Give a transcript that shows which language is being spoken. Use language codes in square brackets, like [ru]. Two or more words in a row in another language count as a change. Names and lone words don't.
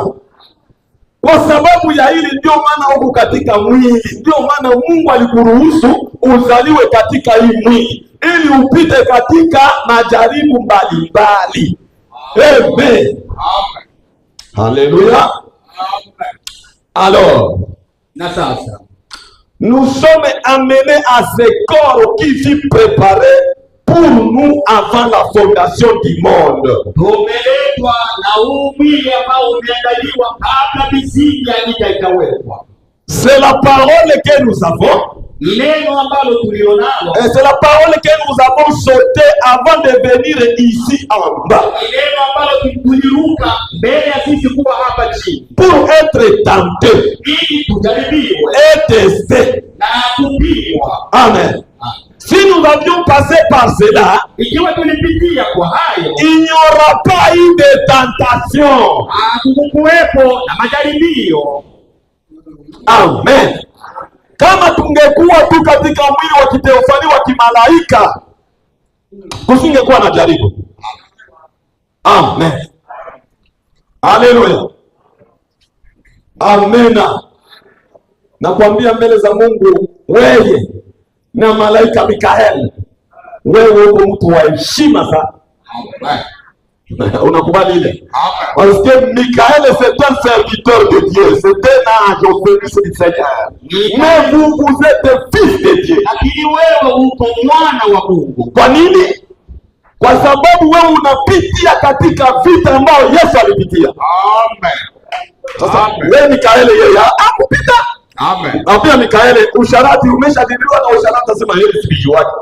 [sw] Kwa sababu ya hili ndio maana huko katika mwili, ndio maana Mungu alikuruhusu uzaliwe katika hii mwili ili upite katika majaribu mbalimbali. Amen. Amen. Haleluya. [fr] Amen. Alors, [sw] na sasa [fr] nous sommes amenés à ce corps qui fut préparé pour nous avant la fondation du monde. [sw] Tumeletwa na huu mwili ambao umeandaliwa kabla misingi ya dunia ikawekwa. [fr] C'est la parole que nous avons. [sw] Neno ambalo tulionalo. [fr] Et c'est la parole que nous avons sautée avant de venir ici en bas. [sw] Neno ambalo tuliruka mbele ya sisi kuwa hapa chini. [fr] Pour être tenté. [sw] Ili tujaribiwe. [fr] Et testé. [sw] Na kupimwa. Amen. [fr] Si nous avions passé par cela, il n'y aura pas eu de tentation. Amen. [sw] Kama tungekuwa tu katika mwili wa kiteofani wa kimalaika, kusingekuwa na jaribu. Amen. Haleluya. Amena. Nakwambia mbele za Mungu, wewe na malaika Mikael, wewe uko mtu wa heshima sana. Unakubali ile? [fr] Parce que Mikael c'est un serviteur de Dieu, c'est un ange au service du Seigneur. Mais vous êtes fils de Dieu. [sw] Lakini wewe uko mwana wa Mungu. Kwa nini? Kwa sababu wewe unapitia katika vita ambayo Yesu alipitia. Amen. Sasa wewe Mikael yeye akupita. Amen. Na pia Mikael, usharati umeshajadiliwa na usharati sema yeye si biju wake.